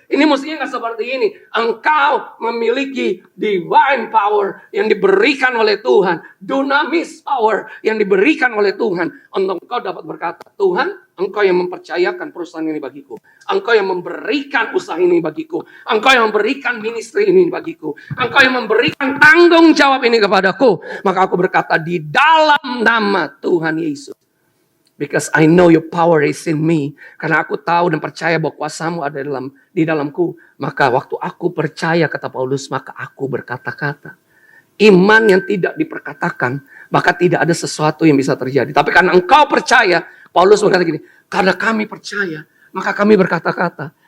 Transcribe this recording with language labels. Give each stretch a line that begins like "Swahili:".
Indonesian: Ini mestinya gak seperti ini. Engkau memiliki divine power yang diberikan oleh Tuhan, dunamis power yang diberikan oleh Tuhan, untuk engkau dapat berkata, Tuhan, Engkau yang mempercayakan perusahaan ini bagiku. Engkau yang memberikan usaha ini bagiku. Engkau yang memberikan ministry ini bagiku. Engkau yang memberikan tanggung jawab ini kepadaku. Maka aku berkata di dalam nama Tuhan Yesus.
English: Because I know your power is in me.
Indonesian: Karena aku tahu dan percaya bahwa kuasamu ada di dalamku. Maka waktu aku percaya, kata Paulus, maka aku berkata-kata. iman yang tidak diperkatakan, maka tidak ada sesuatu yang bisa terjadi. Tapi karena engkau percaya, Paulus berkata gini, karena kami percaya, maka kami berkata-kata.